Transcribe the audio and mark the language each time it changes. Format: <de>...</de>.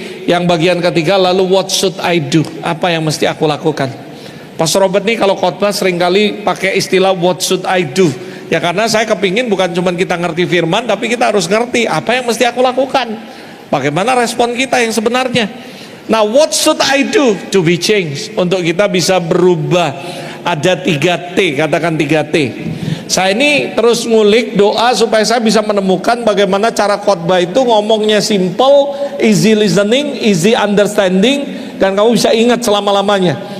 <id>Yang bagian ketiga, lalu</id> <en>what should I do?</en> <id>Apa yang mesti aku lakukan? Pastor Robert nih kalau khotbah seringkali pakai istilah</id> <en>what should I do.</en> <id>Ya karena saya kepingin bukan cuma kita ngerti firman, tapi kita harus ngerti apa yang mesti aku lakukan. Bagaimana respon kita yang sebenarnya.</id> <en>Nah, what should I do to be changed?</en> <id>Untuk kita bisa berubah. Ada 3T, katakan 3T. Saya ini terus ngulik doa supaya saya bisa menemukan bagaimana cara khotbah itu ngomongnya simple,</id> <en>easy listening, easy understanding,</en> <id>dan kamu bisa ingat selama-lamanya.</id>